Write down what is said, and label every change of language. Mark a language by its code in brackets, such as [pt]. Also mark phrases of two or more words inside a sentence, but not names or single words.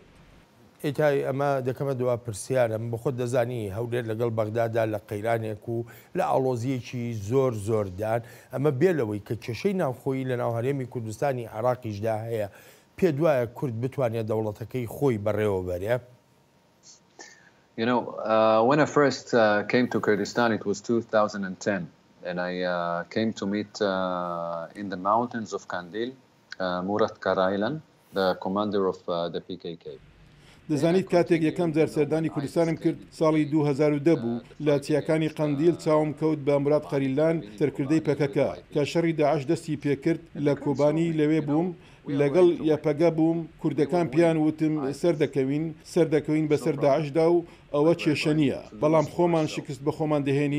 [ckb] ئیتای ئەمە دەکەمە دوا پرسیارم بە خۆت دەزانی هەولێر لەگەڵ بەغدادا لە قەیرانێک و لە ئاڵۆزیەکی زۆر زۆردان ئەمە بێلەوەی کە کێشەی ناوخۆیی لە ناو هەرێمی کوردستانی عێراقیشدا هەیە پێ دوایە کورد بتوانێت دەوڵەتەکەی خۆی بەڕێوە بەرێ [en] You know, when I first came to Kurdistan, it was 2010, and I came to meet in the mountains of Kandil, Murat Karaylan, the commander of the PKK. [ckb] دەزانیت کاتێک یەکەم جار سەردانی کوردستانم کرد ساڵی 2010 بوو لە چیاکانی قەندیل چاوم کەوت بە مراد قەریلان سەرکردەی پەکەکە کە شەڕی داعش دەستی پێکرد لە کۆبانی لەوێ بووم لەگەڵ یاپەگە بووم کوردەکان پیان وتم سەردەکەوین بەسەر داعشدا و ئەوە کێشە نییە بەڵام خۆمان شکست بە خۆمان دەهێنین